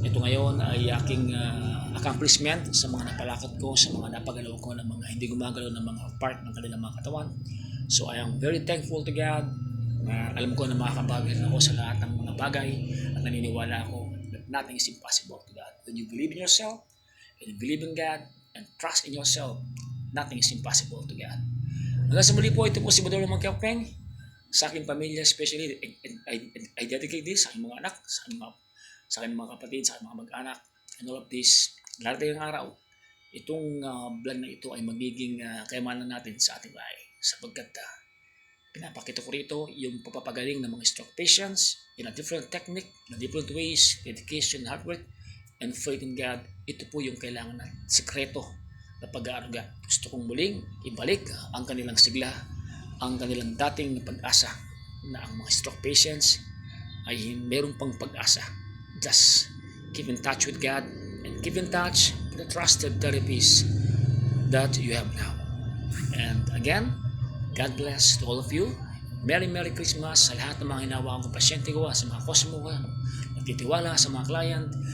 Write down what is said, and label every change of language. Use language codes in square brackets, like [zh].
[tl] Ito ngayon ay aking accomplishment sa mga napalakad ko, sa mga napagalaw ko ng mga hindi gumagalaw ng mga part ng kanilang mga katawan. [en] So I am very thankful to God. [tl] Alam ko na makakabagay ako sa lahat ng mga bagay, at naniniwala ako [en] that nothing is impossible to God. When you believe in yourself, and you believe in God, and trust in yourself, nothing is impossible to God. [tl] Hanggang sa muli po, ito po si Modernong Mangkepeng. Sa aking pamilya, especially, [en] I dedicate this [tl] sa aking mga anak, sa aking mga kapatid, sa aking mga mag-anak, [en] and all of this. [tl] Darating ang araw, itong vlog na ito ay magiging kayamanan natin sa ating bahay, sapagkat pinapakita ko rito yung papapagaling ng mga stroke patients [en] in a different technique, in a different ways, dedication, hard work, and faith in God. [tl] Ito po yung kailangan na sikreto na pag-aaruga. Gusto kong muling ibalik ang kanilang sigla, ang kanilang dating pag-asa, na ang mga stroke patients ay meron pang pag-asa. [en] Just keep in touch with God, and keep in touch with the trusted therapies that you have now. And again, God bless to all of you. Merry Christmas [tl] sa lahat ng mga hinawakan kong pasyente ko, sa mga customer ko, nagtitiwala sa mga client.